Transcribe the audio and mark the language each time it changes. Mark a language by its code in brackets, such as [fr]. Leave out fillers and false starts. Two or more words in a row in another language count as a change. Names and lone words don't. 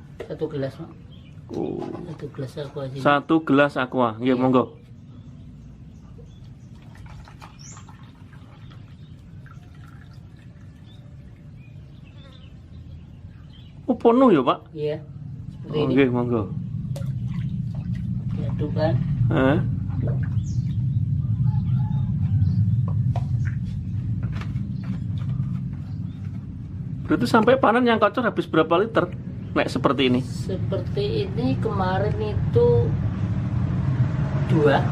[id] 1 gelas, Pak. Oh. Satu gelas aqua sini. Satu gelas aqua. [jv] Nggih, monggo. [id] Oh, penuh ya, Pak? Iya. Seperti Oh, ini. [jv] nggih, monggo. [id] Diadukkan. Heeh. Berarti sampai panen yang kocor habis berapa liter? Nek seperti ini. Seperti ini kemarin itu 2.